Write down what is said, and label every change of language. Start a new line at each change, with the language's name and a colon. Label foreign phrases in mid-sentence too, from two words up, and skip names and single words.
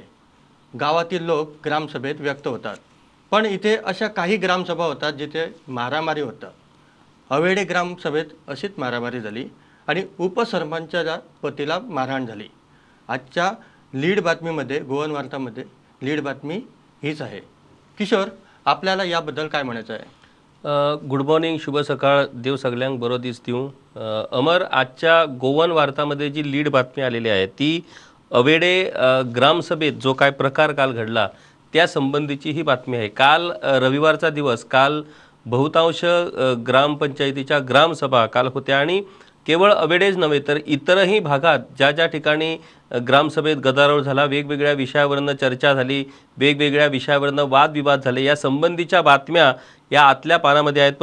Marathi: गावातील लोक ग्रामसभेत व्यक्त होतात. पण इथे अशा काही ग्रामसभा होतात जिथे मारामारी होतं. अवेडे ग्रामसभेत अशीच मारामारी झाली आणि उपसरपंचाच्या पतीला मारहाण झाली. आजच्या लीड बातमीमध्ये, गोवन वार्तामध्ये लीड बातमी हीच आहे. किशोर, आपल्याला याबद्दल काय म्हणायचं आहे?
English: good morning,
Marathi: शुभ सकाळ,
Konkani: देव सगळ्यांक बरो दीस दिवं.
Marathi: अमर, आजच्या गोवन वार्तामध्ये जी लीड बातमी आलेली आहे ती अवेडे ग्रामसभेत जो काय प्रकार काल घडला त्या संबंधीची ही बातमी आहे. काल रविवारचा दिवस, काल बहुतांश ग्रामपंचायतीच्या ग्रामसभा काल होत्या आणि केवळ अवेडेच नव्हे तर इतरही भागात ज्या ज्या ठिकाणी ग्रामसभेत गदारोळ झाला, वेगवेगळ्या विषयावरनं चर्चा झाली, वेगवेगळ्या विषयावरनं वादविवाद झाले, या संबंधीच्या बातम्या या आतल्या पानामध्ये आहेत.